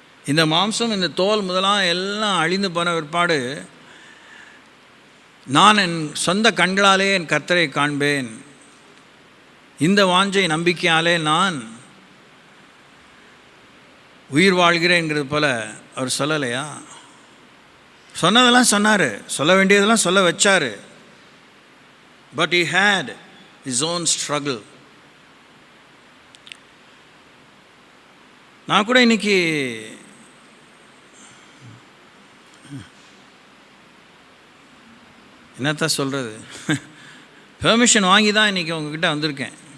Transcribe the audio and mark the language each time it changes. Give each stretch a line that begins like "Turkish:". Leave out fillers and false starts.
Tamil: இந்த மாம்சம் இந்த தோல் முதலாம் எல்லாம் அழிந்து போன பிற்பாடு நான் என் சொந்த கண்களாலே என் கர்த்தரை காண்பேன், இந்த வாஞ்சை நம்பிக்கையாலே நான் உயிர் வாழ்கிறேங்கிறது போல அவர் சொல்லலையா? சொன்னதெல்லாம் சொன்னார், சொல்ல வேண்டியதெல்லாம் சொல்ல வச்சார். But
English: he had his own struggle.
Tamil: நான் கூட இன்னைக்கு என்னத்தான் சொல்கிறது, பெர்மிஷன் வாங்கி தான் இன்றைக்கி உங்ககிட்ட வந்திருக்கேன்.